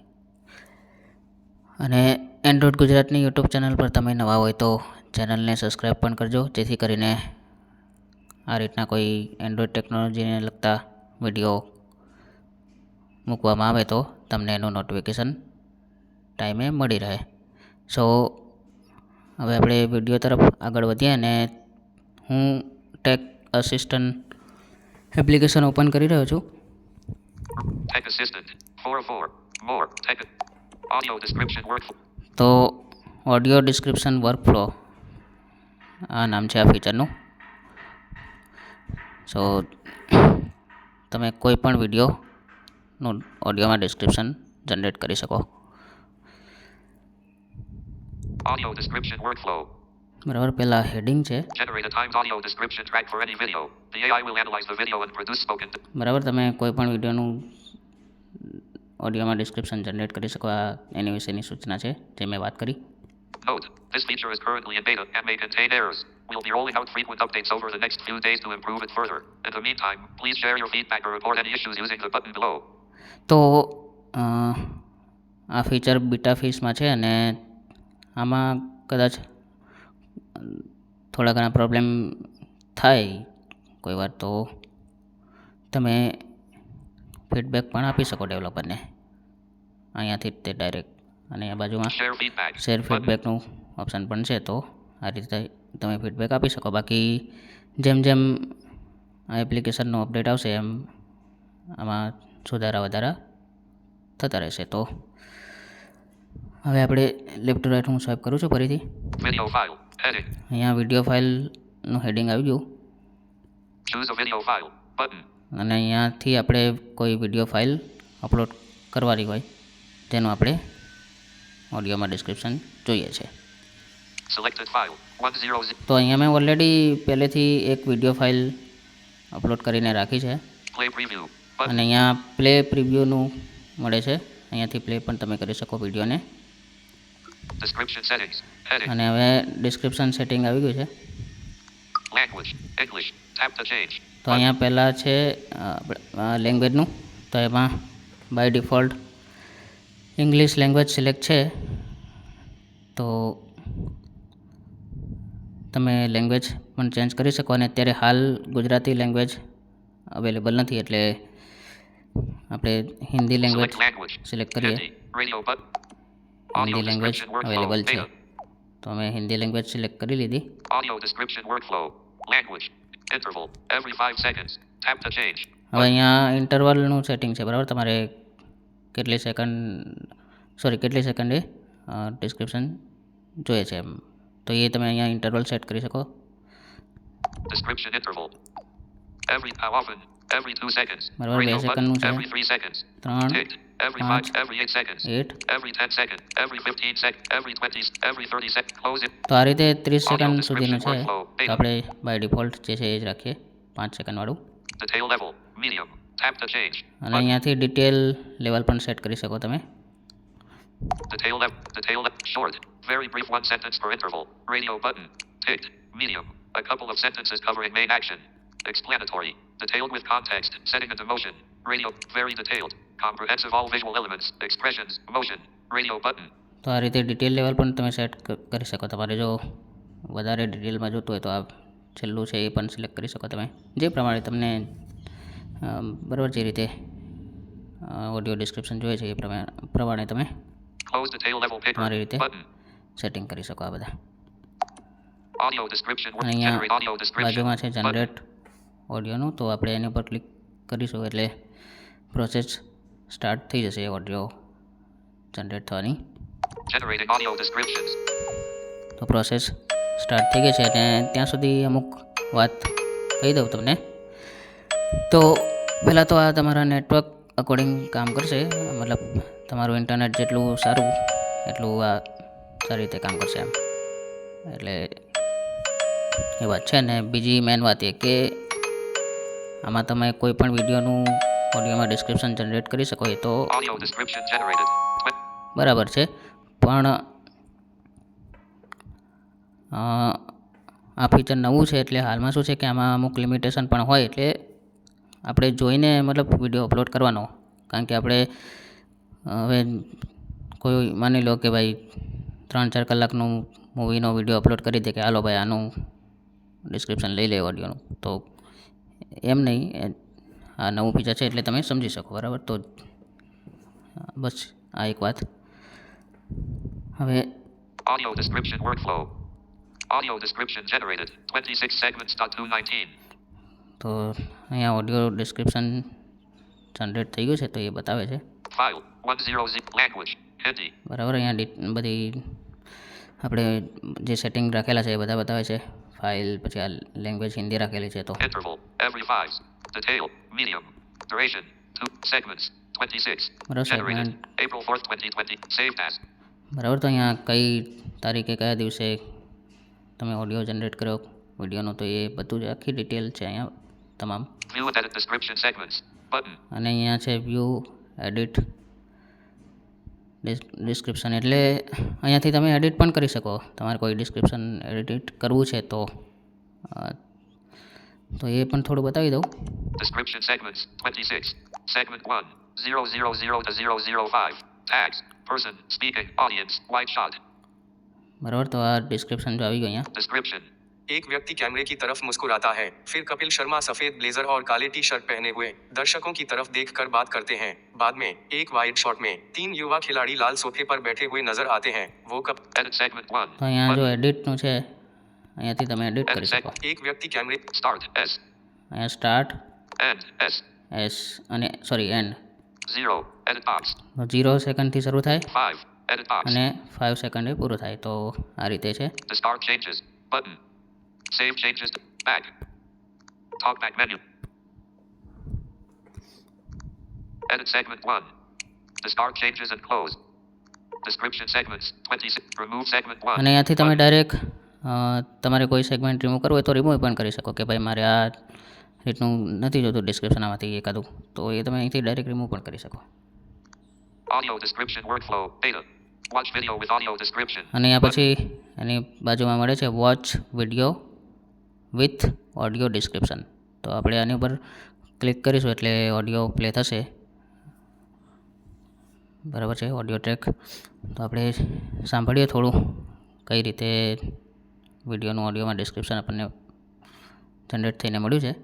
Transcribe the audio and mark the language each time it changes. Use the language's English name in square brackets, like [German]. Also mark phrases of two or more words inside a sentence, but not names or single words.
[Gujarati] અને એન્ડ્રોઈડ ગુજરાતની યુટ્યુબ ચેનલ પર તમે નવા હોય તો ચેનલને સબસ્ક્રાઈબ પણ કરજો, જેથી કરીને આ રીતના કોઈ [English] Android technology [Gujarati] લગતા વિડીયો મૂકવામાં આવે તો તમને એનું નોટિફિકેશન ટાઈમે મળી રહે. સો હવે આપણે વિડીયો તરફ આગળ વધીએ, અને હું [English] Tech Assistant application open [Gujarati] કરી રહ્યો છું. [English] Tech Assistant 404 more tech audio description workflow. [Gujarati] તો [English] audio description workflow [Gujarati] આ નામ છે આ ફીચરનું. સો તમે કોઈ પણ વિડીયોનું ઓડિયોમાં [English] description generate [Gujarati] કરી શકો. [English] Audio description workflow. [Gujarati] બરાબર, પહેલાં હેડિંગ છે. [English] Generate a Times audio description track for any video. The AI will analyze the video and produce spoken. [Gujarati] બરાબર, તમે કોઈ પણ વિડીયોનું ઓડિયોમાં [English] description generate [Gujarati] કરી શકો. આ એની વિશેની સૂચના છે જે મેં વાત કરી. [English] Note: this feature is currently in beta and may contain errors. We'll be rolling out frequent updates over the next few days to improve it further. In the meantime, please share your feedback or report any issues using the button below. [Gujarati] તો આ ફીચર [English] beta phase [Gujarati] છે, અને આમાં કદાચ થોડા ઘણા પ્રોબ્લેમ થાય કોઈ વાર, તો તમે ફીડબેક પણ આપી શકો ડેવલપરને અહીંયાથી તે ડાયરેક્ટ. અને આ બાજુમાં [English] Share feedback શેર button. [Gujarati] ફીડબેકનું ઓપ્શન પણ છે, તો આ રીતે તમે ફીડબેક આપી શકો. બાકી જેમ જેમ આ એપ્લિકેશનનો અપડેટ આવશે એમ આમાં સુધારા વધારા થતા રહેશે. તો હવે આપણે [English] left to right [Gujarati] હું સ્વાઈપ કરું છું ફરીથી. [English] Video file heading. [Gujarati] અહીંયા વિડીયો ફાઇલનું હેડિંગ આવી ગયું, [English] Choose a video file button. [Gujarati] અને અહીંયાથી આપણે કોઈ [English] video file upload [Gujarati] કરવાની હોય તેનું આપણે ઓડિયોમાં ડિસ્ક્રિપ્શન જોઈએ છે. [English] Selected file 100. [Gujarati] તો અહીંયા મેં ઓલરેડી પહેલેથી એક [English] video file upload [Gujarati] કરીને રાખી છે, [English] Play preview [Gujarati] અને [English] button. [Gujarati] અહીંયા [English] play preview [Gujarati] મળે છે. અહીંયાથી પ્લે પણ તમે કરી શકો વિડીયોને. [English] Description settings heading. [Gujarati] અને હવે [English] description setting [Gujarati] આવી ગયું છે. [English] Language English. Tap to change. [Gujarati] તો અહીંયા પહેલાં છે લેંગ્વેજનું. તો એમાં [English] by default English language select [Gujarati] છે. તો તમે લેંગ્વેજ પણ ચેન્જ કરી શકો, અને અત્યારે હાલ ગુજરાતી [English] language available [Gujarati] નથી, એટલે આપણે હિન્દી લેંગ્વેજ [English] Select language. [Gujarati] સિલેક્ટ કરીએ. [English] Hindi. Radio button. Audio [Gujarati] હિન્દી લેંગ્વેજ [English] description workflow [Gujarati] અવેલેબલ છે, [English] beta. [Gujarati] તો અમે હિન્દી લેંગ્વેજ સિલેક્ટ કરી લીધી. [English] Audio description workflow. Language. Interval. Every 5 seconds. Tap to change. [Gujarati] હવે અહીંયા ઇન્ટરવલનું સેટિંગ છે. બરાબર, તમારે કેટલી સેકન્ડે ડિસ્ક્રિપ્શન જોઈએ છે એમ, તો એ તમે અહીંયા [English] interval set [Gujarati] કરી શકો. [English] Description interval. How often? Every 2 seconds. [Gujarati] બરાબર, 2 [English] Radio button. [Gujarati] સેકન્ડનું છે. [English] Every 3 seconds. 3, Ticked. Every 5, 5. Every 8 seconds. 8. Every 10 seconds. Every 15 seconds. Every 20. Every 30 seconds. Close it. [Gujarati] તો આ રીતે 30 [English] Audio [Gujarati] સેકન્ડ [English] description [Gujarati] સુધીનું છે. [English] workflow [Gujarati] તો [English] beta. [Gujarati] આપણે [English] by default [Gujarati] જે છે એ જ રાખીએ, 5 સેકન્ડવાળું. [English] Detail level. Medium. Tap to change. [Gujarati] અને [English] Button. [Gujarati] અહીંયાથી [English] detail level [Gujarati] પણ સેટ કરી શકો તમે. [English] Detail level. Detail level. Short. Very brief 1 sentence per interval. Radio button. Ticked. Medium. A couple of sentences covering main action. Explanatory. Detailed with context. Setting into motion. Radio. Very detailed. Comprehensive all visual elements. Expressions. Motion. Radio button. [Gujarati] તો આ રીતે [English] detail level [Gujarati] પણ તમે સેટ કરી શકો. તમારે જો વધારે ડિટેલમાં જોતું હોય તો આ છેલ્લું છે એ પણ સિલેક્ટ કરી શકો તમે, જે પ્રમાણે તમને બરાબર જે રીતે [English] audio description [Gujarati] જોઈએ છે એ પ્રમાણે તમે [English] Close detail level picker. [Gujarati] તમારી રીતે [English] Button. [Gujarati] સેટિંગ કરી શકો આ બધા. [English] Audio description. [Gujarati] અને અહીંયા [English] Generate audio description. [Gujarati] બાજુમાં છે [English] Button. [Gujarati] જનરેટ ઓડિયોનું, તો આપણે એની પર ક્લિક કરીશું એટલે [English] process start [Gujarati] થઈ જશે [English] audio generate [Gujarati] થવાની. [English] Generating audio descriptions. [Gujarati] તો [English] process start [Gujarati] થઈ ગઈ છે અને ત્યાં સુધી અમુક વાત કહી દઉં તમને. તો પહેલાં તો આ તમારા નેટવર્ક અકોર્ડિંગ કામ કરશે, મતલબ તમારું ઇન્ટરનેટ જેટલું સારું એટલું આ સારી રીતે કામ કરશે એમ, એટલે એ વાત છે. ને બીજી મેઇન વાત એ કે આમાં તમે કોઈ પણ વિડીયોનું ઓડિયોમાં [English] description generate [Gujarati] કરી શકો એ તો [English] Audio description generated. [Gujarati] બરાબર છે, પણ આ ફીચર નવું છે એટલે હાલમાં શું છે કે આમાં અમુક લિમિટેશન પણ હોય, એટલે આપણે જોઈને મતલબ વિડીયો અપલોડ કરવાનો. કારણ કે આપણે હવે કોઈ માની લો કે ભાઈ 3-4 કલાકનું મૂવીનો વિડીયો અપલોડ કરી દે કે હાલો ભાઈ આનું ડિસ્ક્રિપ્શન લઈ લે ઓડિયોનું, તો એમ નહીં. આ નવું ફીચર છે એટલે તમે સમજી શકો, બરાબર. તો બસ આ એક વાત. હવે [English] Audio description workflow. Audio description generated. 26 segments.219. [Gujarati] તો અહીંયા [English] audio description generate [Gujarati] થઈ ગયું છે, તો એ બતાવે છે. [English] File 10 language Hindi. [Gujarati] બરાબર. અહીંયા બધી આપણે જે સેટિંગ રાખેલા છે એ બધા બતાવે છે. ફાઇલ, પછી આ લેંગ્વેજ હિન્દી રાખેલી છે. તો [English] Interval every 5. Detail medium. Duration 2 segments 26. [Gujarati] બરાબર. [English] Generated April 4th 2020. Saved as. [Gujarati] બરાબર. તો અહીંયા કઈ તારીખે કયા દિવસે તમે ઓડિયો જનરેટ કર્યો વિડીયોનો, તો એ બધું જ આખી ડિટેલ છે અહીંયા તમામ. [English] View and edit description segments button. [Gujarati] અને અહીંયા છે [English] view edit description, [Gujarati] એટલે અહીંયાથી તમે એડિટ પણ કરી શકો. તમારે કોઈ [English] description edit [Gujarati] કરવું છે તો એ પણ થોડું બતાવી દઉં. [English] Description segments 26. Segment 1 000 to 005. Tags person speaking audience wide shot. [Gujarati] બરાબર. તો આ ડિસ્ક્રિપ્શન જો આવી ગયો અહીંયા. [English] Description. [Hindi] एक व्यक्ति कैमरे की तरफ मुस्कुराता है, फिर कपिल शर्मा सफेद ब्लेजर और काले टी शर्ट पहने हुए दर्शकों की तरफ देखकर बात करते हैं. बाद में एक वाइड शॉट में 3 युवा खिलाड़ी लाल सोफे पर बैठे हुए नजर आते हैं. वो कब [English] Edit segment 1. [Gujarati] તો અહીંયા જો એડિટનું છે, અહીંયાથી તમે એડિટ કરી શકો. [Hindi] एक व्यक्ति कैमरे [English] Start S. [Gujarati] અહીંયા સ્ટાર્ટ [English] End S. [Gujarati] એસ અને સોરી એન્ડ [English] 0. Edit box. [Gujarati] 0 સેકન્ડથી શરૂ થાય [English] 5. Edit box. [Gujarati] અને 5 સેકન્ડે પૂરું થાય. તો આ રીતે છે. [English] The start changes button. Save changes to back. Talk back menu. Edit segment 1. The start changes and close. Description segments 26. Remove segment 1. [Gujarati] અને અહીંયાથી તમે ડાયરેક્ટ તમારે કોઈ [English] segment remove [Gujarati] કરવું હોય તો રિમૂવ પણ કરી શકો કે ભાઈ મારે આ રીતનું નથી જોતું ડિસ્ક્રિપ્શન આમાંથી એકાદું, તો એ તમે અહીંથી ડાયરેક્ટ રિમૂવ પણ કરી શકો. [English] Audio description workflow data. Watch video with audio description. [Gujarati] અને અહીંયા પછી એની બાજુમાં મળે છે [English] watch video with audio description. [Gujarati] તો આપણે આની ઉપર ક્લિક કરીશું એટલે ઓડિયો પ્લે થશે. બરાબર છે, [English] audio track. [Gujarati] તો આપણે સાંભળીએ થોડું કઈ રીતે વિડીયોનું ઓડિયોમાં ડિસ્ક્રિપ્શન આપણને જનરેટ થઈને મળ્યું છે.